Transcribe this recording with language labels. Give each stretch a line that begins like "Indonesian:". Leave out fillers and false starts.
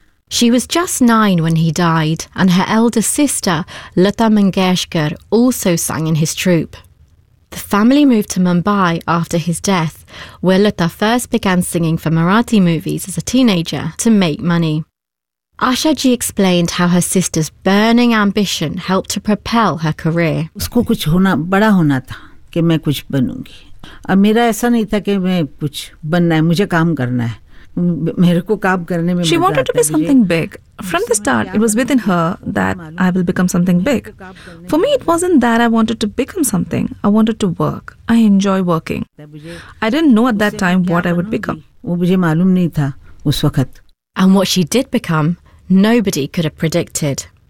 English: She was just 9 when he died, and her elder sister, Lata Mangeshkar, also sang in his troupe. The family moved to Mumbai after his death, where Lata first began singing for Marathi movies as a teenager to make money. Asha Ji explained how her sister's burning ambition helped to propel her career.
Hindi: उसको कुछ होना बड़ा होना था कि मैं कुछ बनूँगी. अब मेरा ऐसा नहीं था कि मैं कुछ बनना है, मुझे काम करना है.
English: She wanted to be something big. From the start, it was within her that I will become something big. For me, it wasn't that I wanted to become something. I wanted to work. I enjoy working. I didn't know at that time what I would become. And what she did become, nobody could have predicted.